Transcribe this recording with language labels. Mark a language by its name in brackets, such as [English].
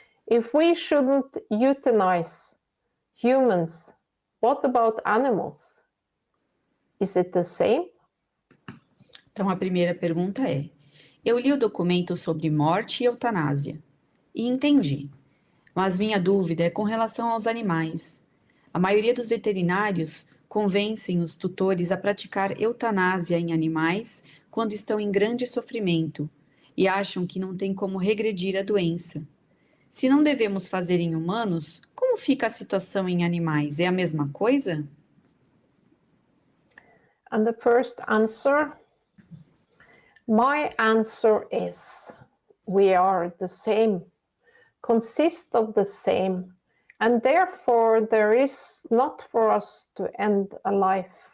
[English] If we shouldn't euthanize humans, what about animals? Is it the same? [Portuguese] Então, a primeira pergunta é: eu li o documento sobre morte e eutanásia e entendi, mas minha dúvida é com relação aos animais. A maioria dos veterinários convencem os tutores a praticar eutanásia em animais quando estão em grande sofrimento e acham que não tem como regredir a doença. Se não devemos fazer em humanos, como fica a situação em animais? É a mesma coisa? [English] And the first answer, my answer is, we are the same, consist of the same, and therefore there is not for us to end a life.